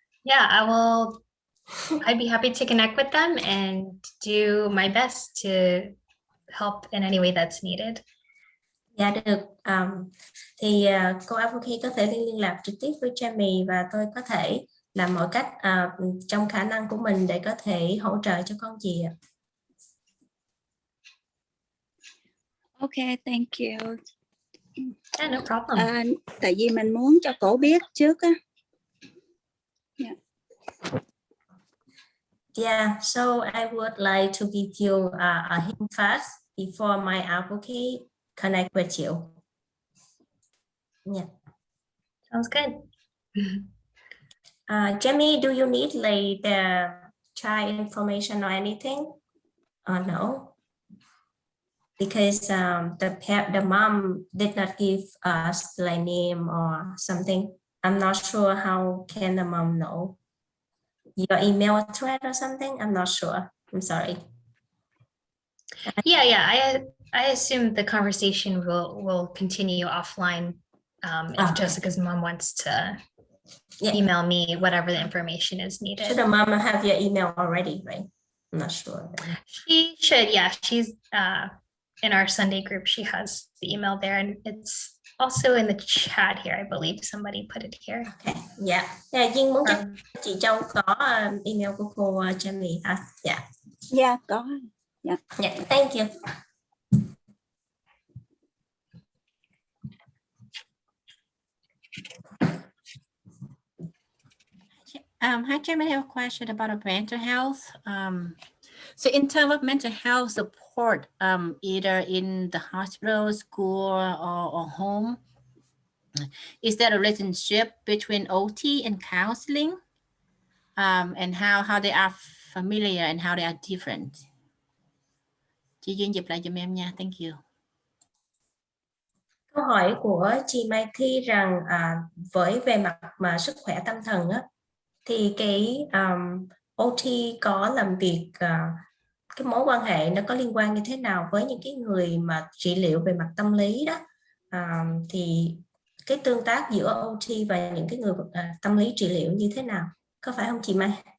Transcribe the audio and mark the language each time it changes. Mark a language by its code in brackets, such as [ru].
[en] Yeah, I'd be happy to connect with them and do my best to help in any way that's needed. [vi] Dạ được. Thì cô advocate có thể liên lạc trực tiếp với Jamie và tôi có thể làm mọi cách trong khả năng của mình để có thể hỗ trợ cho con chị ạ. [en] Okay, thank you. Yeah, no problem. [vi] Tại vì mình muốn cho cổ biết trước á. [en] Yeah, so I would like to give you a hint first before my advocate connect with you. Yeah. Sounds good. Jamie, do you need like the child information or anything? Or no? Because the mom did not give us the name or something. I'm not sure how can the mom know. Your email address or something? I'm not sure. I'm sorry. Yeah. I assume the conversation will continue offline if Jessica's mom wants to email me whatever the information is needed. Should the mom have your email already, right? I'm not sure. She should, yeah. She's in our Sunday group. She has the email there, and it's also in the chat here. I believe somebody put it here. Okay, yeah. [vi] Duyên muốn chắc chị Châu có email của cô Jamie hả? Dạ. [en] Yeah, có. Yeah. Yeah, thank you. Hi, Jim. I have a question about mental health. So in terms of mental health support, either in the hospital, school, or home, is there a relationship between OT and counseling? And how they are familiar and how they are different? [vi] Chị Duyên dịch lại giùm em nha. [en] Thank you. [vi] Câu hỏi của chị Mai Thi rằng với về mặt mà sức khỏe tâm thần á, thì cái OT có làm việc cái mối quan hệ nó có liên quan như thế nào với những cái người mà trị liệu về mặt tâm lý đó, thì cái tương tác giữa OT và những cái người tâm lý trị liệu như thế nào, có phải không chị Mai?